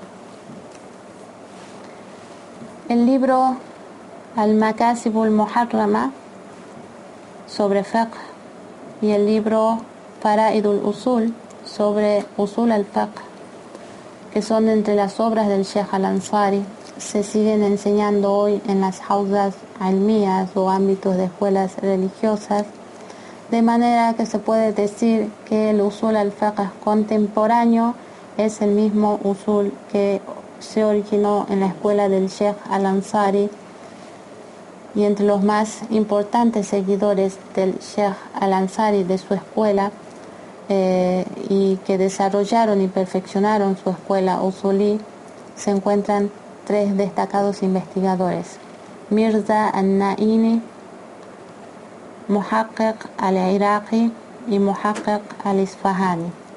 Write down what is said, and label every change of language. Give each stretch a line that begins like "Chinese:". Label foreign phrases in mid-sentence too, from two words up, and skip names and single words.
Spanish: El libro Al-Makasibul Muharrama sobre fiqh y el libro Fara'idul Usul sobre
Arabic: أصول الفقه,
Spanish: que son entre las obras del Sheikh al-Ansari, se siguen enseñando hoy en las
Arabic: حوزات علمية
Spanish: o ámbitos de escuelas religiosas, de manera que se puede decir que el
Arabic: أصول الفقه
Spanish: contemporáneo es el mismo usul que se originó en la escuela del Sheikh al-Ansari, y entre los más importantes seguidores del Sheikh al-Ansari de su escuela y que desarrollaron y perfeccionaron su escuela usulí, se encuentran tres destacados investigadores: Mirza al-Naini, Muhaqqiq al-Iraqi y Muhaqqiq al-Isfahani.